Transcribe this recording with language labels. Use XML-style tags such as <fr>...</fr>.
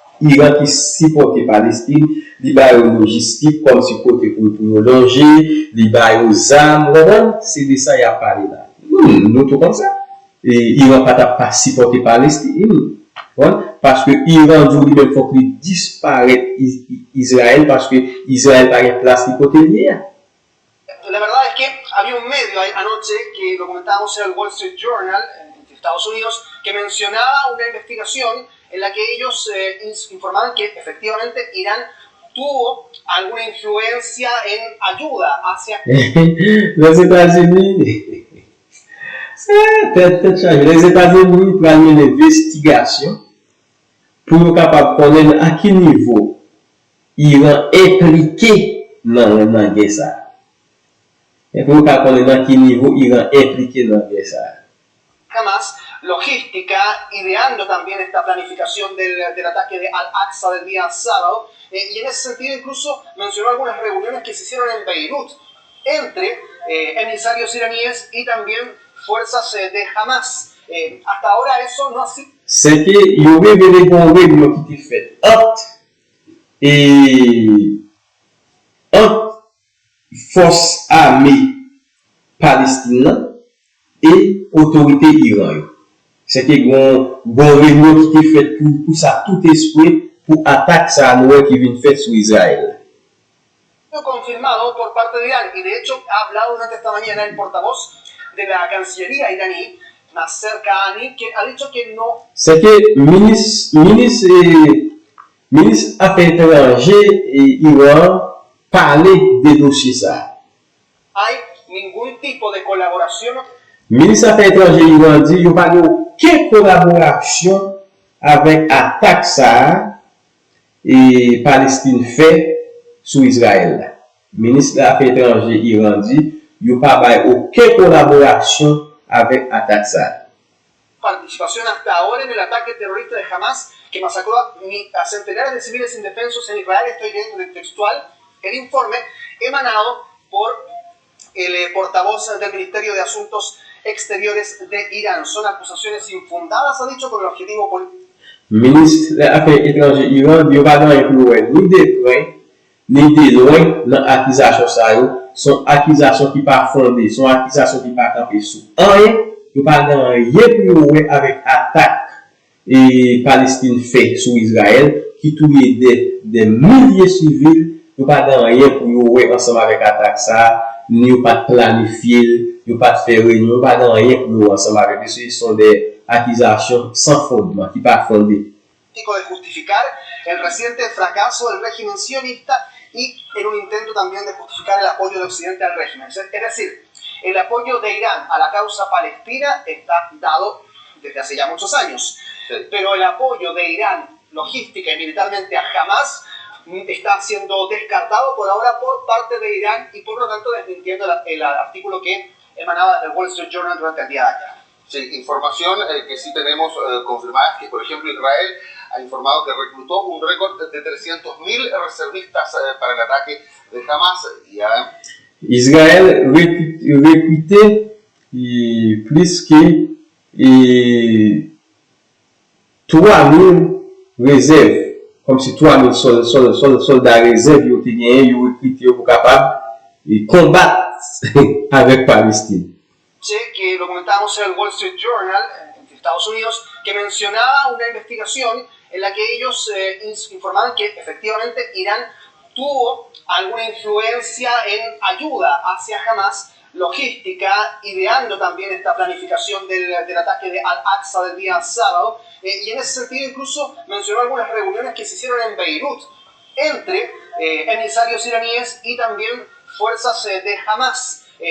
<fr>Iran qui supportait Palestine, il y a une logistique comme si côté pour loger, il y a aux armes, c'est de ça qu'il a parlé là. Nous tout comme ça. Et Iran pas supporter Palestine. Parce que Iran dit lui-même faut qu'il disparaisse Israël parce que Israël n'a pas de place de côté lié.</fr> <es>La verdad es que había un medio anoche que lo comentábamos en el Wall Street Journal de Estados Unidos que mencionaba una investigación en la que ellos informaban que efectivamente Irán tuvo alguna influencia en ayuda hacia</es> <fr>les États-Unis. Les États-Unis prennent une investigation pour être capable de connaître à quel niveau Iran est impliqué dans la guerre. Et pour connaître à quel niveau Iran est impliqué dans la guerre.</fr> <es>Hamas, logística, ideando también esta planificación del ataque de Al-Aqsa del día sábado, y en ese sentido incluso mencionó algunas reuniones que se hicieron en Beirut entre emisarios iraníes y también fuerzas de Hamas. Hasta ahora eso no ha sido...</es> <fr>C'est qu'il y aurait des réunions qui étaient faites entre forces armées palestiniennes et autorités iraniennes. C'est qu'il y a une réunion qui était faite pour ça, tout esprit, pour attaquer ça qui vient faire sur Israël.</fr> <es>Confirmado por parte de Irán, y de hecho ha hablado durante esta mañana el portavoz de la Cancillería iraní, Nasser Kanani, que ha dicho que no.</es> <fr>C'est que ministre Affaires étrangères et Iran parlait des dossiers ça.</fr> <es>Hay ningún tipo de colaboración.</es> <fr>Ministre Affaires étrangères Iran dit qu'il n'y a pas aucune collaboration avec attaque ça et Palestine fait sur Israël. Ministre des Affaires étrangères Iran dit qu'il n'y a pas aucune collaboration avec attaque ça.</fr> <es>Participación hasta ahora en el ataque terrorista de Hamas que masacró a centenares de civiles indefensos en Israel. Estoy leyendo el textual el informe emanado por el portavoz del Ministerio de Asuntos Exteriores de Irán. Son acusaciones infundadas, ha dicho, con el objetivo político.</es> <fr>Ministre des Affaires étrangères Iran dit qu'il n'y a pas ni de près ni de loin dans l'accusation. Son accusation qui pas fondée, son accusation qui pas campée sous rien. Il n'y a pas rien avec attaque et Palestine fait sur Israël qui touille des milliers de civils. Il n'y a pas rien pour jouer ensemble avec attaque ça, ni pas planifier, ni pas faire réunion, pas rien pour jouer ensemble avec eux. Ce sont des accusations sans fondement, qui pas fondées.</fr> <es>De justificar el reciente fracaso del régimen sionista y en un intento también de justificar el apoyo de Occidente al régimen. Es decir, el apoyo de Irán a la causa palestina está dado desde hace ya muchos años. pero el apoyo de Irán logística y militarmente a Hamas está siendo descartado por ahora por parte de Irán y por lo tanto desmintiendo el artículo que emanaba del Wall Street Journal durante el día de ayer. Sí, información que sí tenemos confirmada, que por ejemplo Israel ha informado que reclutó un récord de 300.000 reservistas para el ataque de Hamas.</es> <fr>Israël recrutait plus que 3.000 réserves, comme si 3.000 soldats réserves ont été gagnés, ont recruté pour capable de combattre avec Palestine.</fr> <es>Sé que lo comentábamos en el Wall Street Journal en Estados Unidos, que mencionaba una investigación en la que ellos informaban que efectivamente Irán tuvo alguna influencia en ayuda hacia Hamas, logística, ideando también esta planificación del ataque de Al-Aqsa del día sábado, y en ese sentido incluso mencionó algunas reuniones que se hicieron en Beirut entre emisarios iraníes y también fuerzas de Hamas.</es>